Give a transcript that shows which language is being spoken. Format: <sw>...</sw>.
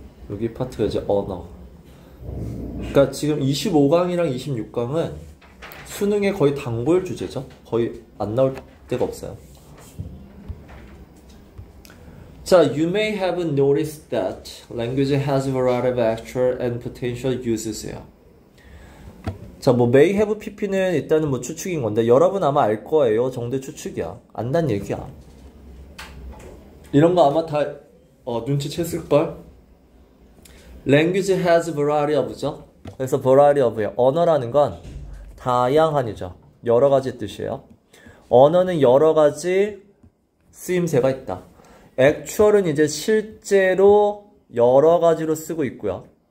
<ko>여기 파트가 이제 언어. 그러니까 지금 25강이랑 26강은 수능에 거의 단골 주제죠. 거의 안 나올 데가 없어요.</ko> <en>자, you may have noticed that language has a variety of actual and potential uses요.</en> <ko>자, 뭐 may have pp는 일단은 뭐 추측인 건데 여러분 아마 알 거예요. 정도의 추측이야. 안단 얘기야. 이런 거 아마 다 눈치챘을걸?</ko> <en>Language has variety of죠.</en> <ko>그래서 variety of예요. 언어라는 건 다양한이죠. 여러 가지 뜻이에요. 언어는 여러 가지 쓰임새가 있다. Actual은 이제 실제로 여러 가지로 쓰고 있고요.</ko>